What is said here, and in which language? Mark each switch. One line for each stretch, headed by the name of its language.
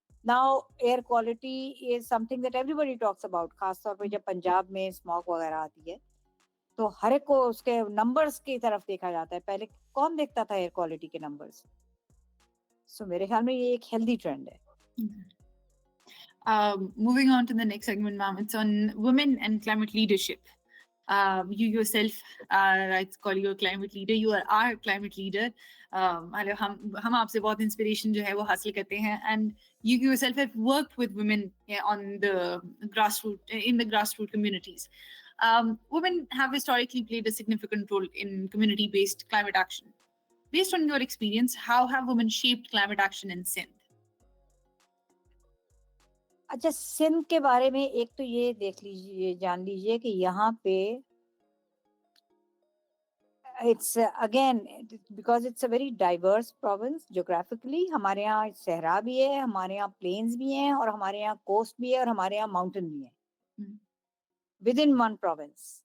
English: now air quality is something that everybody talks about,
Urdu: خاص طور پہ جب پنجاب میں اسموگ وغیرہ آتی ہے تو ہر ایک کو اس کے نمبرز کی طرف دیکھا جاتا ہے. پہلے کون دیکھتا تھا ایئر کوالٹی کے نمبرز؟ سو میرے خیال میں یہ ایک ہیلدی ٹرینڈ ہے.
English: Moving on to the next segment, ma'am, it's on women and climate leadership. You yourself, I call you a climate leader. You are our climate leader.
Urdu: ہم آپ سے بہت انسپریشن جو ہے وہ حاصل کرتے ہیں,
English: and you yourself have worked with women on the grassroots communities. Women have historically played a significant role in community-based climate action. Based on your experience, how have women shaped climate action in Sindh?
Urdu: اچھا, سندھ کے بارے میں ایک تو یہ دیکھ لیجیے, جان لیجیے کہ یہاں پہ
English: it's again because it's a very diverse province geographically.
Urdu: ہمارے یہاں صحرا بھی ہے, ہمارے یہاں پلینز بھی ہیں, اور ہمارے یہاں کوسٹ بھی ہے, اور ہمارے یہاں ماؤنٹین بھی ہیں
English: within one province.